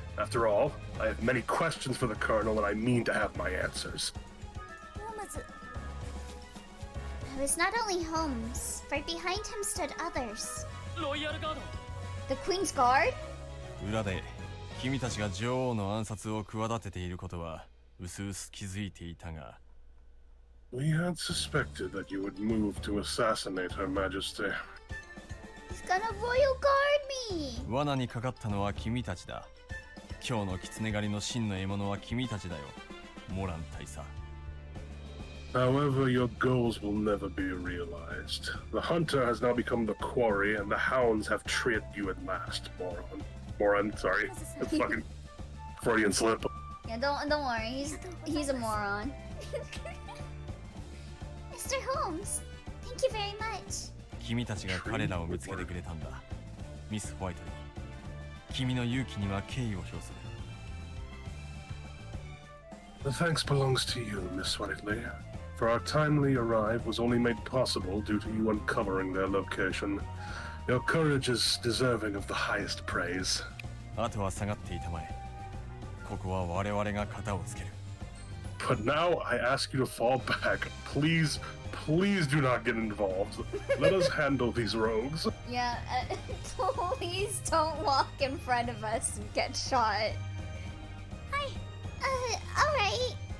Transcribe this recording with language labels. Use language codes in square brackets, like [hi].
[en] After all, I have many questions for the Colonel, and I mean to have my answers. It was not only Holmes, for behind him stood others. The Queen's Guard? [ja] 裏で君たちが女王の暗殺を企てていることは薄々気づいていたが。 [en] We had suspected that you would move to assassinate Her Majesty. He's gonna royal guard me! [ja] 罠にかかったのは君たちだ。今日の狐狩りの真の獲物は君たちだよ、モラン大佐。 [en] However, your goals will never be realized. The hunter has now become the quarry, and the hounds have tripped you at last, moron. Moron, sorry. It's fucking Freudian slip. Yeah, don't worry. He's a moron. Mr. Holmes, thank you very much. [ja] 君たちが彼らを見つけてくれたんだ。ミス・ホワイトリー。君の勇気には敬意を表する。 [en] The thanks belongs to you, Miss Whiteley. For our timely arrival was only made possible due to you uncovering their location. Your courage is deserving of the highest praise. [ja] あとは下がっていたまえ。ここは我々が肩をつける。 [en] But now I ask you to fall back. Please, please do not get involved. Let us handle these rogues. Yeah, please don't walk in front of us and get shot. Hi. Alright.